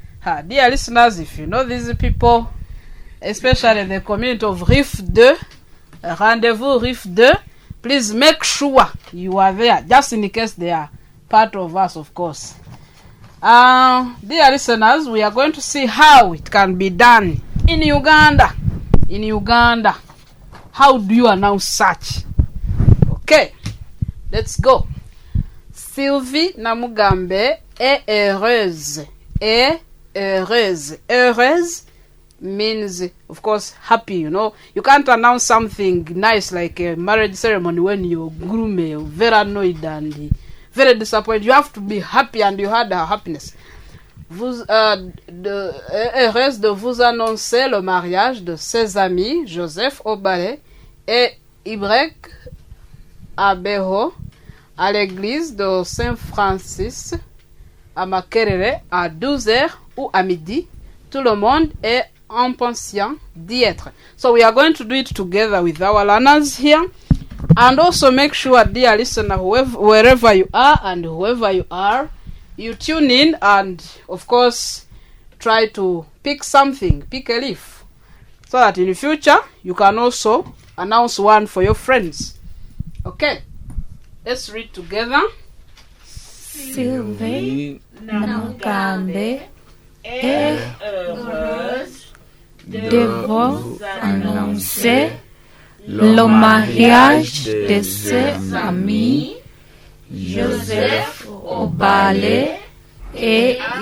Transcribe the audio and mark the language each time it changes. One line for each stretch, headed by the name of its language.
English: Dear listeners, if you know these people, especially the community of Riff 2, Rendezvous Riff 2, please make sure you are there, just in case they are part of us, of course. Dear listeners, we are going to see how it can be done in Uganda. In Uganda, how do you announce such? Okay, let's go.
French: Sylvie Namugambe est heureuse. Est heureuse.
English: Heureuse means, of course, happy, you know. You can't announce something nice like a marriage ceremony when you're gloomy, you're very annoyed and very disappointed. You have to be happy and you had a happiness.
French: Heureuse de vous annoncer le mariage de ses amis Joseph Obale et Y Abeho à l'église de Saint-Francis à Makerere à 12h ou à midi. Tout le monde est impatient d'y être.
English: So we are going to do it together with our learners here. And also make sure, dear listener, wherever you are and whoever you are, you tune in and, of course, try to pick something, pick a leaf, so that in the future, you can also announce one for your friends. Okay, let's read together.
French: Sylvie Namugambe est heureuse de vous annoncer le mariage de ses amis Joseph Obale et